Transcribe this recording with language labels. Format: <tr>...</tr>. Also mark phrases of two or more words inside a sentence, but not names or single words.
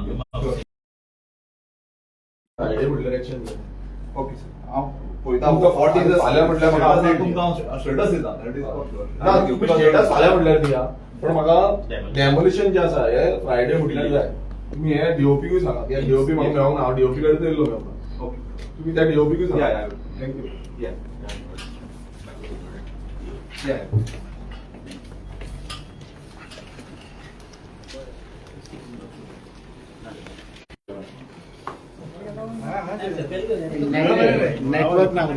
<kok>हे म्हटल्यार एक्शन ओके सर हांव पळयता तुमकां फाल्यां म्हटल्यार म्हाका update दिया. तुमकां स्टेटस दिता</kok> <en>that is</en> <kok>ना तुम्ही स्टेटस फाल्यां म्हटल्यार दिया पण म्हाका डेमोलिशन जे आसा हे फ्रायडे म्हटल्यार जाय. तुम्ही हे डीओपीकूय सांगा. त्या डीओपी म्हाका मेळोंक ना. हांव डीओपी कडेन येयल्लो मेळपाक. ओके तुम्ही त्या डीओपीकूय सांगा. या थँक्यू. या नेटवर्क ना</kok>